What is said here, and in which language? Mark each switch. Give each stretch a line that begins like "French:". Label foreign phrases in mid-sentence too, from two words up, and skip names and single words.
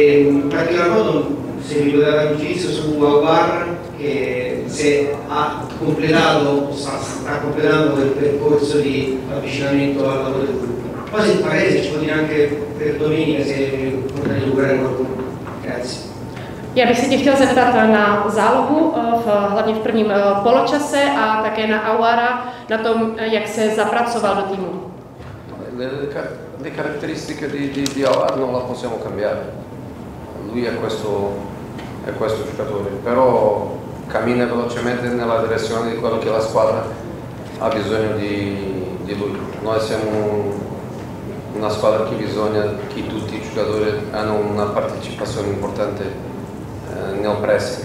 Italian: E in particolar modo se mi poteva dare un giudizio su Aguar che se ha completato o sta completando quel percorso di avvicinamento al lavoro del gruppo. Poi magari se ci può dire anche per domenica se potete lavorare qualcuno. Grazie.
Czech: Já bych se tě chtěl zeptat na zálohu, hlavně v prvním poločase a také na Aouara, na tom, jak se zapracoval do týmu.
Italian: Le caratteristiche di Aouar non la possiamo cambiare. Lui è questo giocatore, però cammina velocemente nella direzione di quello che la squadra ha bisogno di lui. Noi siamo una squadra che tutti i giocatori hanno una partecipazione importante nel pressing.